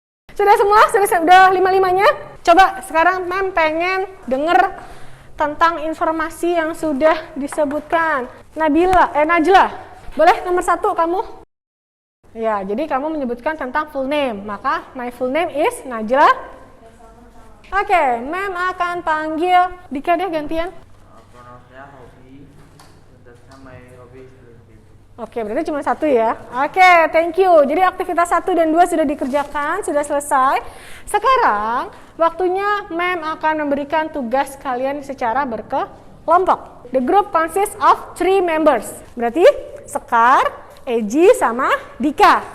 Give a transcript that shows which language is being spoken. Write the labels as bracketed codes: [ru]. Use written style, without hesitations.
[id] Sudah semua? Sudah 5-5-nya? Coba sekarang Mem pengen denger tentang informasi yang sudah disebutkan. Najla, boleh nomor 1 kamu? Ya, jadi kamu menyebutkan tentang full name. Maka [en] my full name is Najla. [id] Oke, Mem akan panggil Dika deh gantian. Pronounce-nya hobi, sentence-nya [en] my hobby is reading. [id] Oke, berarti cuma 1 ya. Oke, [en] thank you. [id] Jadi aktivitas 1 dan 2 sudah dikerjakan, sudah selesai. Sekarang waktunya Mem akan memberikan tugas kalian secara berkelompok. [en] The group consists of 3 members. [id] Berarti Sekar, Eji, sama Dika.